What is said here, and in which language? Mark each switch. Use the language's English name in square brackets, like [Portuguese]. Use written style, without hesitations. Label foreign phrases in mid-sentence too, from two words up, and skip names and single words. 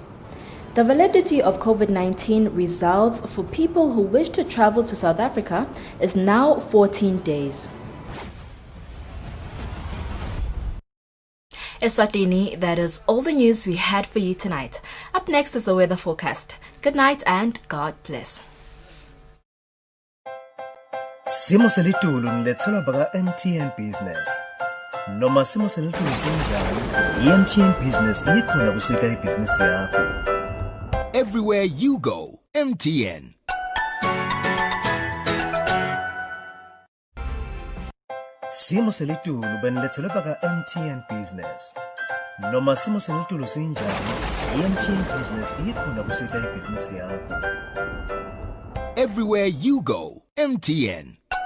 [English] The validity of COVID-19 results for people who wish to travel to South Africa is now 14 days. Eswatini, that is all the news we had for you tonight. Up next is the weather forecast. Good night and God bless. [Swati] Simo selitulu nilethelwa baka MTN Business. Noma simo selitulu sinjani, MTN Business ikhona kusita ibhizinisi yakho. [English] Everywhere you go, MTN. [Swati] Simo selitulu benilethelwa baka MTN Business. Noma simo selitulu sinjani, MTN Business ikhona kusita ibhizinisi yakho. [English] Everywhere you go, MTN.